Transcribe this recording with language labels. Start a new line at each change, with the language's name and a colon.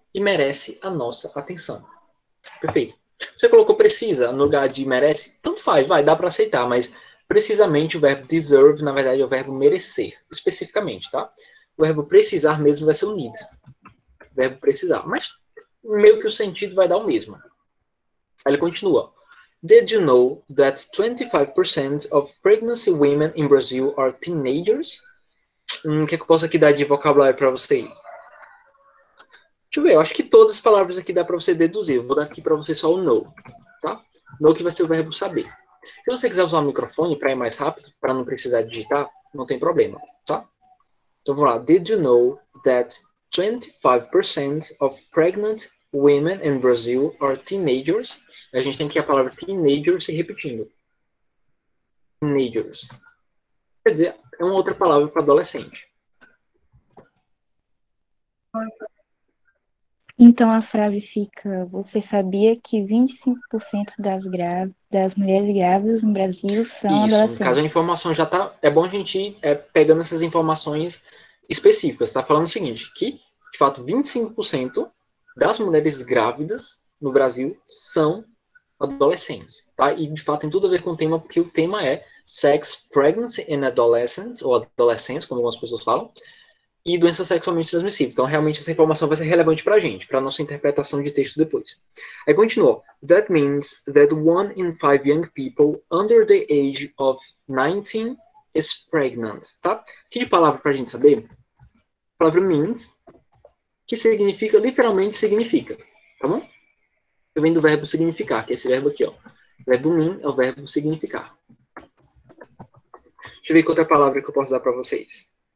Portuguese: E merece a nossa atenção. Perfeito. Você colocou precisa no lugar de merece? Tanto faz, dá para aceitar, mas precisamente o verbo deserve, na verdade, é o verbo merecer, especificamente, tá? O verbo precisar mesmo vai ser o need. Verbo precisar. Mas meio que o sentido vai dar o mesmo. Aí ele continua.
English: Did you know that 25% of pregnancy women in Brazil are teenagers?
Portuguese: O que eu posso aqui dar de vocabulário para você? Deixa eu ver, eu acho que todas as palavras aqui dá para você deduzir. Eu vou dar aqui para você só o know, tá? Know que vai ser o verbo saber. Se você quiser usar o microfone para ir mais rápido, para não precisar digitar, não tem problema, tá? Então vamos lá.
English: Did you know that 25% of pregnant women in Brazil are teenagers?
Portuguese: A gente tem aqui a palavra teenager se repetindo. Teenagers. Quer dizer, é uma outra palavra para adolescente. Então a frase fica: você sabia que 25% das mulheres grávidas no Brasil são adolescentes? No caso a informação já tá... É bom a gente ir pegando essas informações específicas. Tá falando o seguinte, que de fato 25% das mulheres grávidas no Brasil são adolescentes, tá? E de fato tem tudo a ver com o tema, porque o tema é Sex, Pregnancy and Adolescence, ou adolescentes, como algumas pessoas falam, e doenças sexualmente transmissíveis. Então, realmente, essa informação vai ser relevante para a gente, para a nossa interpretação de texto depois. Aí continua.
English: That means that 1 in 5 young people under the age of 19 is pregnant, tá?
Portuguese: Que de palavra para a gente saber? A palavra means, que significa, literalmente significa, tá bom? Vem do verbo significar, que é esse verbo aqui, ó. O verbo mean é o verbo significar. Deixa eu ver que outra palavra que eu posso dar para vocês.